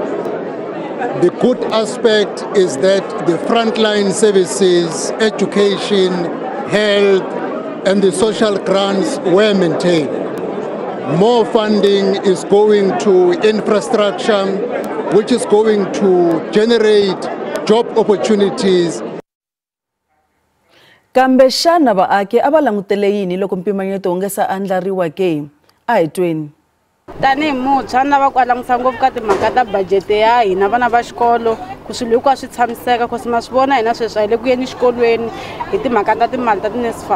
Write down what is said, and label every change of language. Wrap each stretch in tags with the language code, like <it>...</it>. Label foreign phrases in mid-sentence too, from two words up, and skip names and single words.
<en>The good aspect is that the frontline services, education, health, and the social grants were maintained. More funding is going to infrastructure, which is going to generate job opportunities.</en> <ts>Kambe xana vaaki a va langutele yini loko mpimanyeto wu nga se andlariwa ke? A hi tweni. Tanihi muntshwa na va ku langutisa ngopfu ka timhaka ta budget ya hina vana va xikolo ku swilo hinkwaswo swi tshamiseka ku ma swi vona hina sweswi a hi le ku yeni xikolweni hi timhaka ta timali ta ti-NSFAS.</ts>